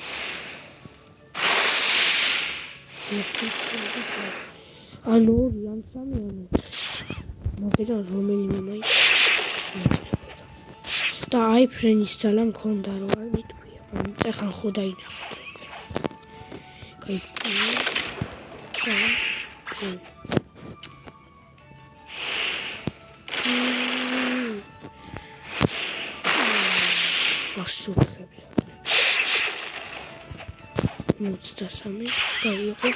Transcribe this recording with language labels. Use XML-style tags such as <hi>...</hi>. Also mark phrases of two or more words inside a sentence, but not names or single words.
<ka>ანუ 2 ან 3 ან 4 მაგედა რომელიმე მაინც და აი ფრენის ძალა მქონდა რომ არ მიტყვია ეხლა ხო დაინახოთ</ka> <nl>Kijk, super. Moet dat samen? Daar hier ook.</nl>